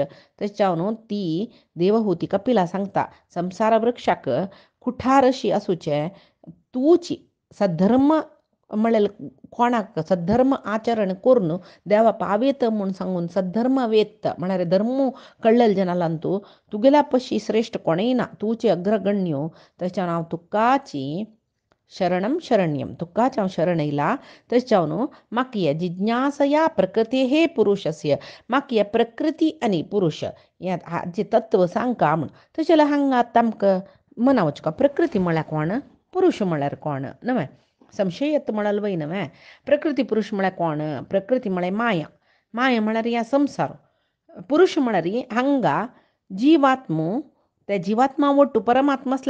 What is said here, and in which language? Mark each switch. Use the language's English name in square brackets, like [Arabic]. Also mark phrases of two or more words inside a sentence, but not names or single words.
[Konkani] तशें हांव ती देवहूती कपिला सांगता संसार वृक्षाक कुठार अशी आसूचें तूची सद्धर्म म्हळ्यार कोणाक सद्धर्म आचरण करून देवा पावेत म्हणून सांगून सद्धर्म वेत्त म्हळ्यार धर्म कळलेले जनालां तूं तुगेल्या पशी श्रेश्ठ कोणेय ना तुचे अग्रगण्यो. तशें हांव तुकाची शरणं शरण्यं तुकाच हांव शरण येयला. तशें हांव म्हाका हे [Sanskrit] जिज्ञासया प्रकृतेः पुरुषस्य [Konkani] म्हाका हे प्रकृती आनी पुरुश हाचे तत्व सांगका म्हूण. तशें जाल्यार हांगा आतां आमकां मना वचका प्रकृती म्हळ्यार कोण पुरुष म्हळ्यार कोण नवे संशय येता म्हळाल वय नवे प्रकृती पुरुष म्हळ्यार कोण प्रकृती म्हळ्यार माया माया म्हळ्यार ह्या संसार पुरुष म्हळ्यार हांगा जीवात्मो ते जिवात्मा ಒಟ್ಟು परमात्मा असल्या